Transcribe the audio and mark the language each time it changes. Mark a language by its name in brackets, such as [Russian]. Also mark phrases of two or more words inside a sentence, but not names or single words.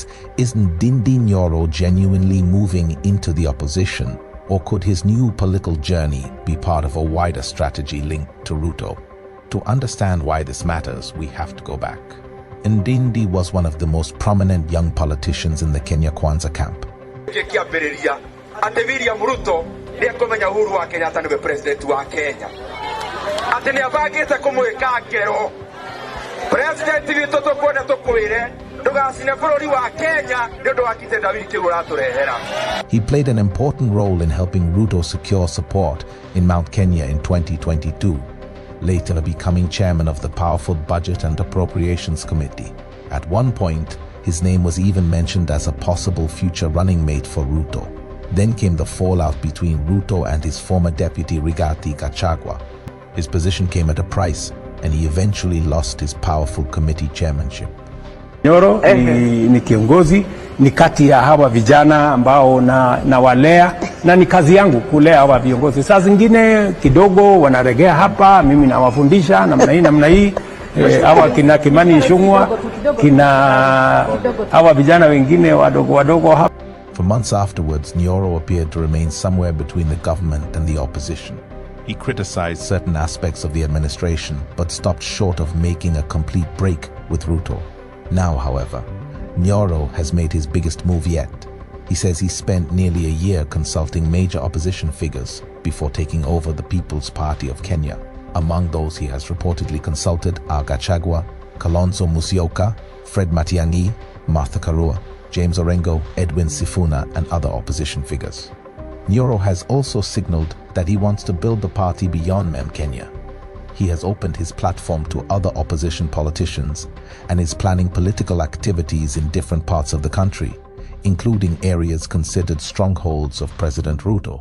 [English] Is Ndindi Nyoro genuinely moving into the opposition, or could his new political journey be part of a wider strategy linked to Ruto? To understand why this matters, we have to go back. Ndindi was one of the most prominent young politicians in the Kenya Kwanza camp. [Kikuyu] William Ruto niakomenya uhuru wa Kenyatta niwe president wa Kenya. Ati niabagite kumwika ngero. President witu tukwenda tukwire ndugacine bururi wa Kenya ndio wakite David Kigura turehera. [English] He played an important role in helping Ruto secure support in Mount Kenya in 2022, later becoming chairman of the powerful Budget and Appropriations Committee. At one point, his name was even mentioned as a possible future running mate for Ruto. Then came the fallout between Ruto and his former deputy Rigathi Gachagua. His position came at a price, and he eventually lost his powerful committee chairmanship. [Swahili] Nyoro ni kiongozi, ni kati ya hawa vijana ambao na walea, na ni kazi yangu kulea hawa viongozi. Saa zingine kidogo wanaregea hapa, mimi nawafundisha namna hii hawa kina Kimani Ichung'wah, kina hawa vijana wengine wadogo hapa. [English] For months afterwards, Nyoro appeared to remain somewhere between the government and the opposition. He criticized certain aspects of the administration, but stopped short of making a complete break with Ruto. Now, however, Nyoro has made his biggest move yet. He says he spent nearly a year consulting major opposition figures before taking over the People's Party of Kenya. Among those he has reportedly consulted are Gachagua, Kalonzo Musyoka, Fred Matiang'i, Martha Karua, James Orengo, Edwin Sifuna, and other opposition figures. Nyoro has also signaled that he wants to build the party beyond Kenya. He has opened his platform to other opposition politicians and is planning political activities in different parts of the country, including areas considered strongholds of President Ruto.